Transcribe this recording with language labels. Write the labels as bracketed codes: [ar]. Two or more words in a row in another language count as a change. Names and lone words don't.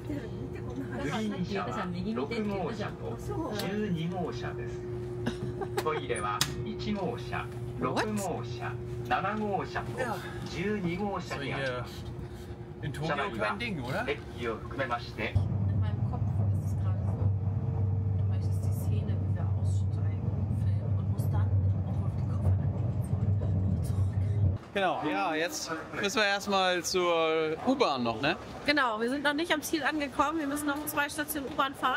[ja] グリーン車は6号車と12号車です。トイレは1号車、6号車、7号車と12号車にあります。車内はデッキを含めまして。 [de] In meinem Kopf ist es gerade so, du möchtest die Szene, wie wir aussteigen, filmen und musst dann auch auf die Koffer zurückrennen. Genau, ja, jetzt müssen wir erstmal zur U-Bahn noch, ne? Genau, wir sind noch nicht am Ziel angekommen. Wir müssen noch 2 Stationen U-Bahn fahren.